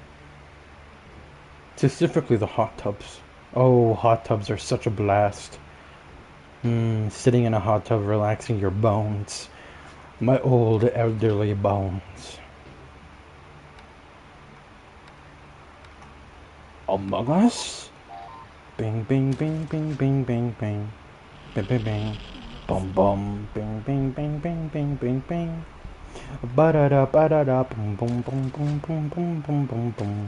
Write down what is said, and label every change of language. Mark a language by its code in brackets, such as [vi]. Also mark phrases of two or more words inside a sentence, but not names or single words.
[en] Specifically the hot tubs. Oh, hot tubs are such a blast. Sitting in a hot tub, relaxing your bones. My old elderly bones. Among Us? Bing, bing, bing, bing, bing, bing, bing. Bing, bing, bing. Bum, bum. Bing, bing, bing, bing, bing, bing, bing. Ba-da-da, ba-da-da. Boom, boom, boom, boom, boom, boom, boom, boom, boom.